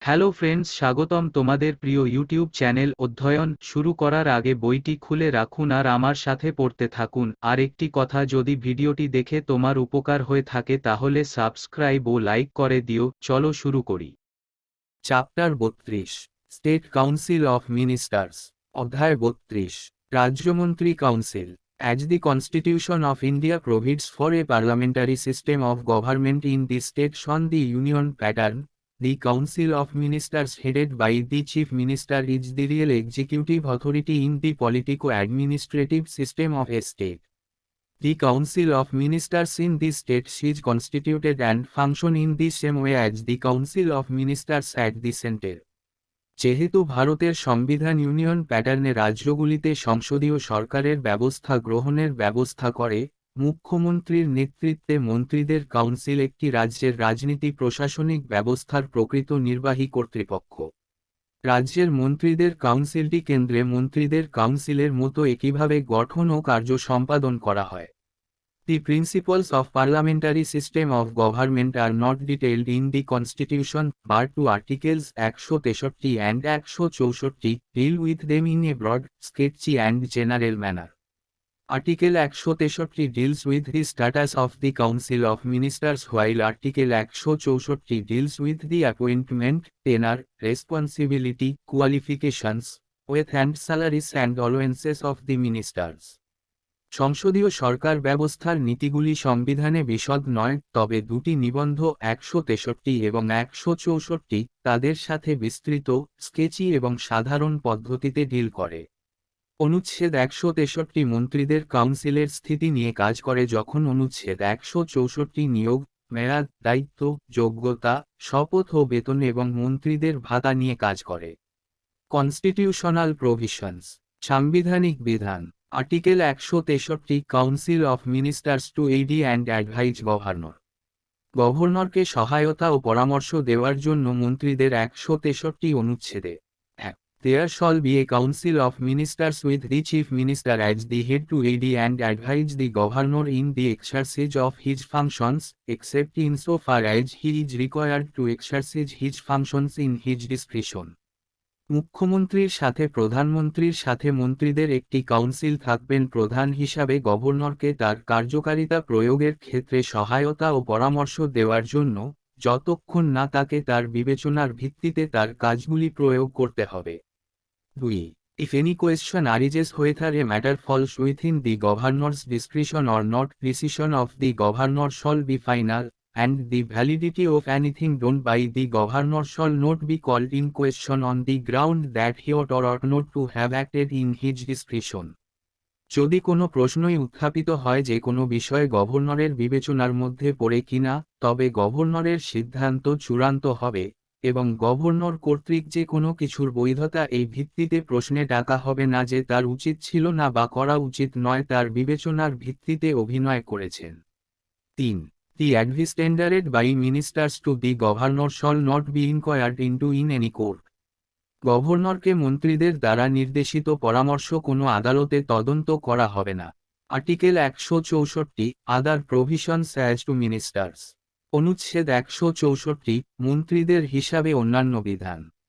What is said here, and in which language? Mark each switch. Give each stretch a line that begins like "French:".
Bangla: Hello friends, স্বাগতম তোমাদের প্রিয় ইউটিউব চ্যানেল অধ্যয়ন শুরু করার আগে বইটি খুলে রাখুন আর আমার সাথে পড়তে থাকুন। আর একটি কথা, যদি ভিডিওটি দেখে তোমার উপকার হয়ে থাকে তাহলে সাবস্ক্রাইব ও লাইক করে দিও। চলো শুরু করি।
English: Chapter 32, state council of ministers.
Bangla: অধ্যায় 32, রাজ্যমন্ত্রী council.
English: As the Constitution of India provides for a parliamentary system of government in the states on the union pattern, the Council of Ministers headed by the Chief Minister is the real executive authority in the politico-administrative system of a state. The Council of Ministers in the states is constituted and function in the same way as the Council of Ministers at the center.
Bangla: যেহেতু ভারতের সংবিধান union প্যাটার্নে রাজ্যগুলিতে সংসদীয় সরকারের ব্যবস্থা গ্রহণের ব্যবস্থা করে, মুখ্যমন্ত্রীর নেতৃত্বে মন্ত্রীদের কাউন্সিল একটি রাজ্যের রাজনীতি প্রশাসনিক ব্যবস্থার প্রকৃত নির্বাহী কর্তৃপক্ষ। রাজ্যের মন্ত্রীদের কাউন্সিলটি কেন্দ্রে মন্ত্রীদের কাউন্সিলের মতো একইভাবে গঠন ও কার্য সম্পাদন করা হয়।
English: The principles of parliamentary system of government are not detailed in the Constitution, but two articles 163 and 164 deal with them in a broad, sketchy and general manner. Article 163 deals with the status of the Council of Ministers, while Article 164 deals with the appointment, tenure, responsibility, qualifications, oath and salaries and allowances of the ministers.
Bangla: সংসদীয় সরকার ব্যবস্থার নীতিগুলি সংবিধানে বিশদ নয়, তবে দুটি নিবন্ধ 163 এবং 164 তাদের সাথে বিস্তৃত, স্কেচি এবং সাধারণ পদ্ধতিতে ডিল করে। অনুচ্ছেদ 163 মন্ত্রীদের কাউন্সিলের স্থিতি নিয়ে কাজ করে, যখন অনুচ্ছেদ 164 নিয়োগ, মেয়াদ, দায়িত্ব, যোগ্যতা, শপথ ও বেতন এবং মন্ত্রীদের ভাতা নিয়ে কাজ করে। কনস্টিটিউশনাল প্রভিশনস, সাংবিধানিক বিধান।
English: Article 163 council of ministers to aid and advise governor. গভর্নরকে সহায়তা ও পরামর্শ দেওয়ার জন্য মন্ত্রীদের 163 অনুচ্ছেদে There shall be a council of ministers with the chief minister as the head to aid and advise the governor in the exercise of his functions, except insofar as he is required to exercise his functions in his discretion.
Bangla: মুখ্যমন্ত্রীর সাথে প্রধানমন্ত্রীর সাথে মন্ত্রীদের একটি council থাকবেন। প্রধান হিসাবে গভর্নরকে তার কার্যকারিতা প্রয়োগের ক্ষেত্রে সহায়তা ও পরামর্শ দেওয়ার জন্য, যতক্ষণ না তাকে তার বিবেচনার ভিত্তিতে তার কাজগুলি প্রয়োগ করতে হবে। 2.
English: If any question arises whether a matter falls within the governor's discretion or not, decision of the governor shall be final, and the validity of anything done by the governor shall not be called in question on the ground that he ought or ought not to have acted in his discretion.
Bangla: যদি কোনো প্রশ্নই উত্থাপিত হয় যে কোনো বিষয়ে গভর্নরের বিবেচনার মধ্যে পড়ে কিনা, তবে গভর্নরের সিদ্ধান্ত চূড়ান্ত হবে, এবং গভর্নর কর্তৃক যে কোনো কিছুর বৈধতা এই ভিত্তিতে প্রশ্নে ডাকা হবে না যে তার উচিত ছিল না বা করা উচিত নয় তার বিবেচনার ভিত্তিতে অভিনয় করেছেন। 3.
English: The advice tendered by ministers to the governor shall not be inquired into in any court.
Bangla: গভর্নরকে মন্ত্রীদের দ্বারা নির্দেশিত পরামর্শ কোনো আদালতে তদন্ত করা হবে না।
English: Article 164 other provisions as to ministers.
Bangla: অনুচ্ছেদ 164 মন্ত্রীদের হিসাবে অন্যান্য বিধান।